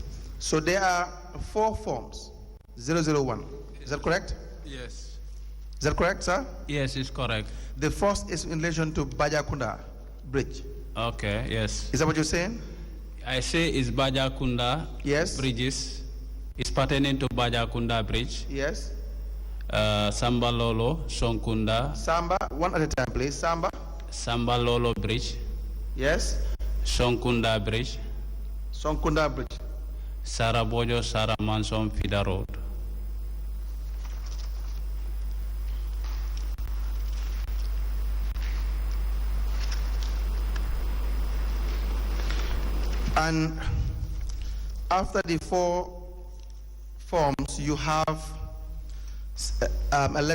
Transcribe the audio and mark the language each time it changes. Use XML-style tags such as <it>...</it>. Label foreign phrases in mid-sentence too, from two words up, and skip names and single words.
<en>So there are 4 forms, 001. Is that correct? Yes. Is that correct, sir? Yes, it's correct. The first is in relation to Bajakunda Bridge. Okay, yes. Is that what you're saying? I say it's Bajakunda bridges. It's pertaining to Bajakunda bridge. Yes. Sambalolo, Sonkunda. Samba, one at a time, please. Sambalolo bridge. Yes. Sonkunda bridge. Sonkunda bridge. Sarabojo, Saramanson, Fida Road. And after the 4 forms, you have a letter.</en>